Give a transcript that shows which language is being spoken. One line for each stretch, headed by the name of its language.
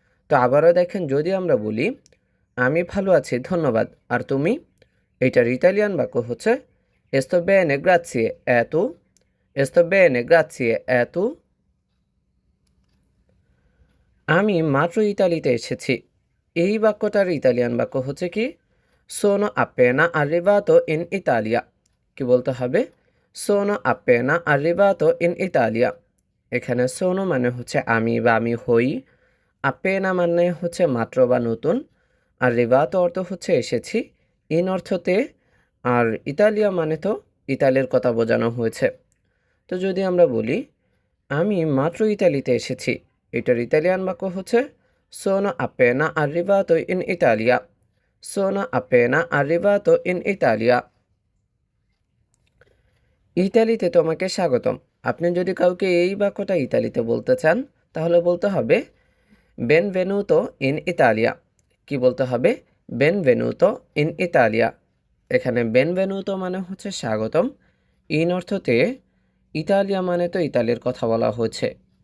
Bangla: তো আবারও দেখেন, যদি আমরা বলি আমি ভালো আছি ধন্যবাদ আর তুমি, এটার ইতালিয়ান বাক্য হচ্ছে
Italian: sto bene grazie e tu? sto bene grazie e tu?
Bangla: আমি মাত্র ইতালিতে এসেছি। এই বাক্যটার ইতালিয়ান বাক্য হচ্ছে কি
Italian: sono appena arrivato in Italia।
Bangla: কি বলতে হবে?
Italian: sono appena arrivato in Italia।
Bangla: এখানে sono মানে হচ্ছে আমি বা আমি হই, appena মানে হচ্ছে মাত্র বা নতুন, আর arrivato অর্থ হচ্ছে এসেছি, ইন অর্থতে, আর ইতালিয়া মানে তো ইতালির কথা বোঝানো হয়েছে। তো যদি আমরা বলি আমি মাত্র ইতালিতে এসেছি, এটার ইতালিয়ান বাক্য হচ্ছে
Italian: sono appena arrivato in Italia। sono appena arrivato in Italia।
Bangla: ইতালিতে তোমাকে স্বাগতম। আপনি যদি কাউকে এই বাক্যটা ইতালিতে বলতে চান তাহলে বলতে হবে
Italian: benvenuto in Italia।
Bangla: কি বলতে হবে?
Italian: benvenuto in Italia।
Bangla: এখানে benvenuto মানে হচ্ছে স্বাগতম, ইন অর্থতে, ইতালিয়া মানে তো ইতালির কথা বলা হয়েছে।